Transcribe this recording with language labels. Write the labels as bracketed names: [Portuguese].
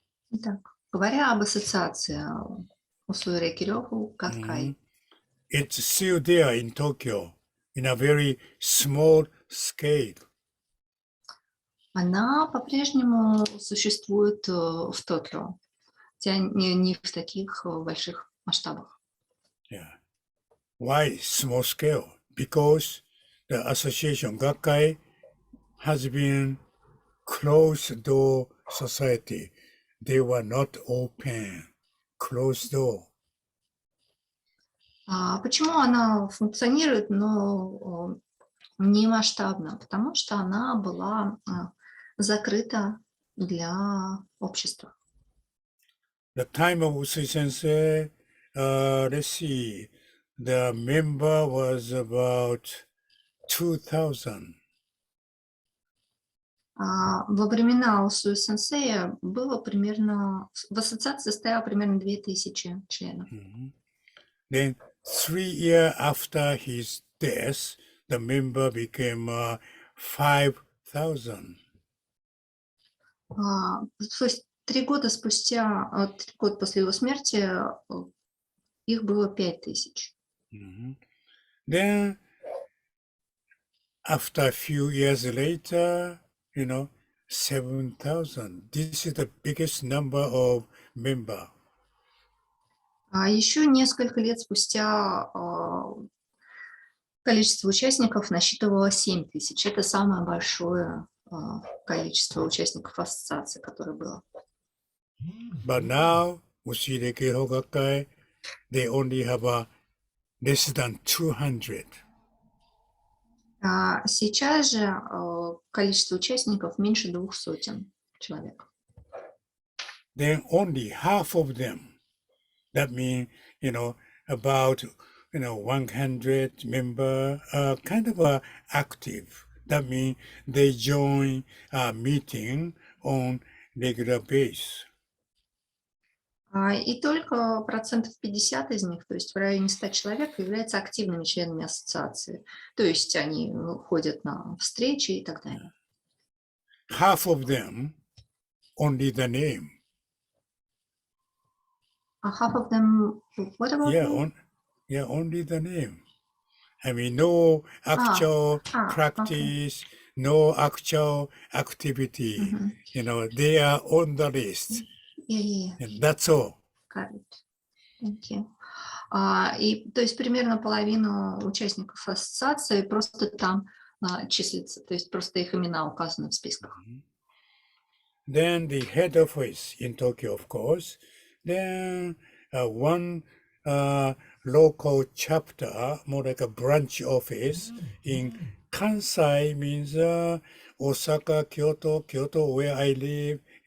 [Russian] Итак, говоря об ассоциации Усуи рейки Рёху Гаккай, [English] It's still there in Tokyo in a very small scale. [Russian] она по-прежнему существует в Токио, хотя не в таких больших масштабах. [English] Yeah. Why small scale? Because the association Gakkai has been closed door society. They were not open, closed door. [Russian] Почему она функционирует, но не масштабно? Потому что она была закрыта для общества. [English] The time of Usui Sensei, let's see, the member was about 2,000. [Russian] Во времена Усуи сенсея было примерно, в ассоциации стояло примерно 2000 членов. [English] Then 3 years after his death, the member became 5,000. [Russian] То есть 3 года спустя, 3 года после его смерти их было 5000. [English] Then, after a few years later, 7,000. This is the biggest number of members. [Russian] А еще несколько лет спустя количество участников насчитывало 7000. Это самое большое количество участников ассоциации, которое было. [English] But now, Usui Рэйки Hogakai, they only have less than 200. [Russian] А сейчас же количество участников меньше 200 человек. [English] Then only half of them, that means, about, 100 members are kind of active. That means they join a meeting on regular basis. [Russian] И только 50% из них, то есть в районе 100 человек, являются активными членами ассоциации. То есть они ходят на встречи и так далее. [English] Half of them, only the name. Half of them, what about them? Only the name. I mean, no actual practice, no actual activity. They are on the list. And that's all. Correct. Thank you. [Russian] И, то есть примерно половину участников ассоциации просто там числится, то есть просто их имена указаны в списках. [English] Then the head office in Tokyo, of course. Then one local chapter, more like a branch office in Kansai, means Osaka, Kyoto, where I live.